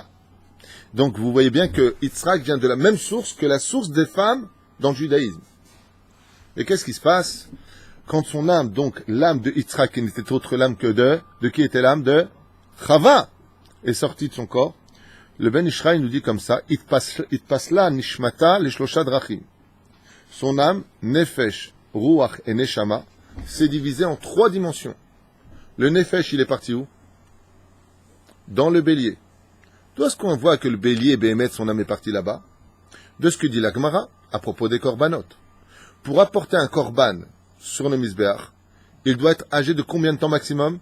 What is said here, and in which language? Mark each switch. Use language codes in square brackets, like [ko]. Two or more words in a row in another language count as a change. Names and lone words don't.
[fr] Donc vous voyez bien que Yitzhak vient de la même source que la source des femmes dans le judaïsme. Et qu'est-ce qui se passe? Quand son âme, donc l'âme de Yitzhak, qui n'était autre l'âme que de qui était l'âme? De Chava, est sortie de son corps. Le Ben Ishraï nous dit comme ça, [he] אתפסלא נשמתא לשלשה דרכים. [fr] Son âme, Nefesh, Ruach et Neshama, s'est divisé en 3 dimensions. Le Nefesh, il est parti où? Dans le bélier. D'où est-ce qu'on voit que le bélier, Béhémet, son âme est partie là-bas? De ce que dit la Gemara à propos des korbanot. Pour apporter un korban sur le Mizbeach, il doit être âgé de combien de temps maximum?